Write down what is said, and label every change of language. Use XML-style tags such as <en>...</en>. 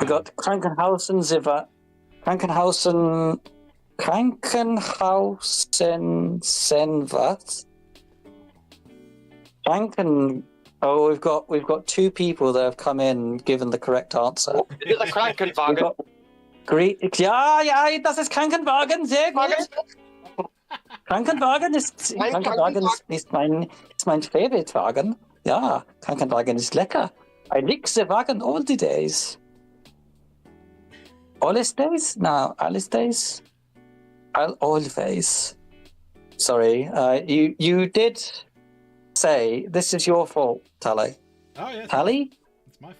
<en>we got Krankenhausen,</en> <de>was?</de> <en>We've got two people that have come in given the correct answer. Is it a Krankenwagen?</en> <de>Ja, das ist Krankenwagen, sehr gut. Krankenwagen ist mein Favorite-Wagen. Ja, Krankenwagen ist lecker.</de> <en>I like the wagon all the days. Always days? No, Alice days? I'll always. Sorry, you did say this is your fault, Tally. Oh, yeah. Tally? It's my fault.</en>